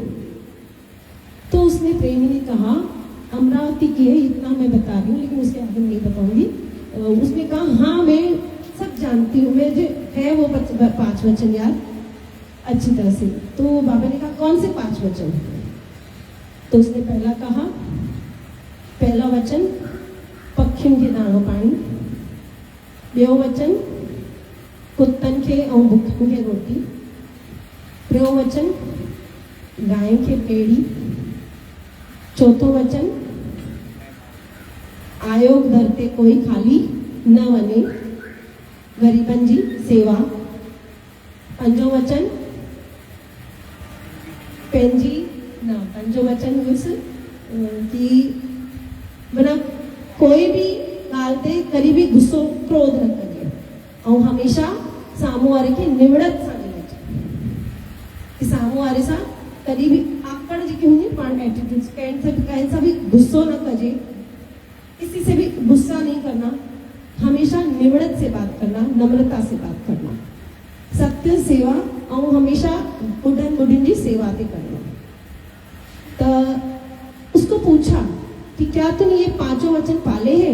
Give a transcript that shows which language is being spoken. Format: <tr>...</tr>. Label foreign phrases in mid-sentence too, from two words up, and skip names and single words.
<hi>तो उसने प्रेमी ने कहा अमरावती की है, इतना मैं बता रही हूँ लेकिन उसके आगे नहीं बताऊंगी। उसने कहा हाँ मैं सब जानती हूँ, मुझे है वो 5 वचन याद अच्छी तरह से। तो बाबा ने कहा कौन से 5 वचन? तो उसने पहला कहा,</hi> <sd>पहला वचन पक्षिन के दाणो पानी, ॿियो वचन कुत्तन के ऐं बुखन खे रोटी, टियों वचन गाय खे पेड़ी, चौथों वचन आयोग धरते कोई खाली न वने, गरीबन जी सेवा। पंजो वचन पंजो वचन हुयुसि कि माना कोई भी ॻाल्हि ते कॾहिं बि गुस्सो क्रोध न कजे ऐं हमेशा साम्हूं वारे खे निवड़त सां ॻाल्हाइजे, कि साम्हूं वारे सां कॾहिं बि आकड़ जेकी हूंदी आहे पाण एटीट्यूड्स, कंहिं सां भी गुस्सो न कजे,</sd> <hi>किसी से भी गुस्सा नहीं करना, हमेशा निवड़त से बात करना, नम्रता से बात करना, सत्य सेवा और हमेशा</hi> <sd>बुढ़न बुढ़िन जी सेवा ते</sd> <hi>करना। तो उसको पूछा कि क्या तूने ये 5 वचन पाले हैं?</hi>